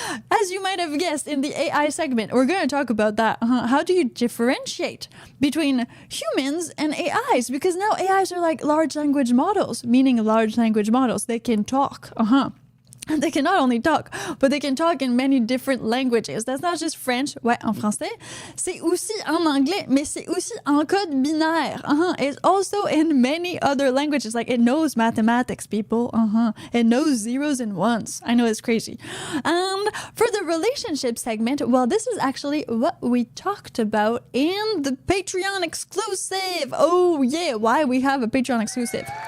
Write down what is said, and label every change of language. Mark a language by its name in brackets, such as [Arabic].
[English] As you might have guessed in the AI segment, we're going to talk about that. How do you differentiate between humans and AIs? Because now AIs are like large language models, meaning large language models. They can talk. And they can not only talk, but they can talk in many different languages. That's not just French, [French] ouais, en français. C'est aussi en anglais, mais c'est aussi en code binaire. [English] It's also in many other languages. Like, it knows mathematics, people. It knows zeros and ones. I know, it's crazy. And for the relationship segment, well, this is actually what we talked about in the Patreon exclusive. Oh, yeah, why we have a Patreon exclusive.